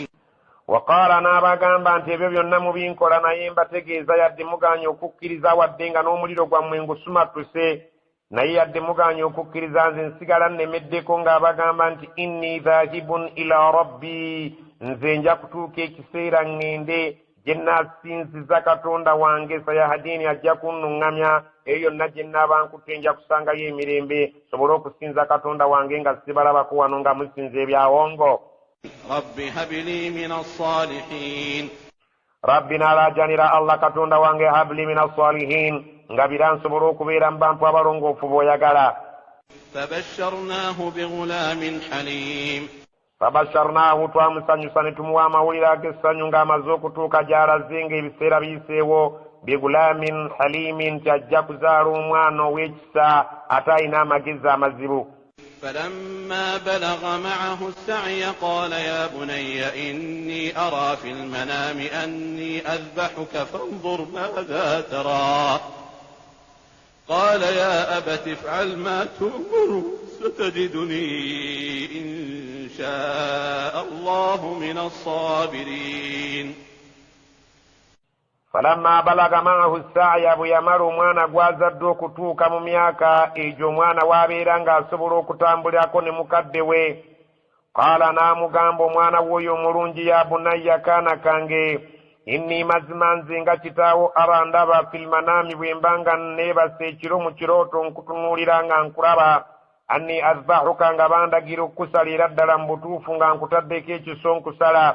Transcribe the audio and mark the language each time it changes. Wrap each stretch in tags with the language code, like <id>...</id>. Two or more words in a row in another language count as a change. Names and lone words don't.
<lg>waqaala n'abagamba nti ebyo byonna mubinkola naye mbategeeza yadde mugaanye okukkiriza, wadde nga n'omuliro gwammwe ngusumatuse naye yadde mugaanye okukkiriza nze nsigala nnemeddeko, ng'abagamba nti</lg> <ar>إني ذاهب إلى ربي,</ar> <lg>nze nja kutuuka ekiseera ŋŋende gye naasinziza katonda wange sayahadiini, ajja kunnuŋŋamya eyo yonna gye nnaaba nkutte nja kusangayo emirembe sobole okusinza katonda wange nga sibalabako wano nga musinza ebyawongo.</lg> <ar>رب هب لي من الصالحين,</ar> <lg>rabbi n'alaajanira Allah katonda wange</lg> <ar>هب لي من الصالحين,</ar> <lg>ngabira nsobole okubeera mu bantu abalongoofu b'oyagala.</lg> <ar>فبشرناه بغلام حليم,</ar> <lg>fabasharnaahu, twamusanyusa ne tumuwa amawulire ag'essanyu ng'amaze okutuuka gy'alaze ng'ebiseera biyiseewo.</lg> <ar>بغلام حليم,</ar> <lg>nti ajja kuzaala omwana ow'ekisa ate alina amagezi amazibu.</lg> <ar>فلما بلغ معه السعي قال يا بني إني أرى في المنام أني أذبحك فانظر ماذا ترى. قال يا أبت افعل ما تؤمر ستجدني إن شاء الله من الصابرين. فلما بلغ معه السعي,</ar> <lg>bwe yamala omwana gw'azadde okutuuka mu myaka egyo omwana w'abeera ng'asobola okutambulirako ne mukadde we. qaala, n'amugamba omwana w'oyo omulungi,</lg> <ar>يا بني,</ar> <lg>kaana kange, inni mazima nze nga kitaawo ara ndaba filmanaami, bwe mba nga neebasa ekiro mu kirooto nkutunuulira nga nkulaba,</lg> <ar>أني أذبحك,</ar> <lg>nga bandagira okukusalira ddala mu butuufu nga nkutaddeko ekiso nkusala.</lg>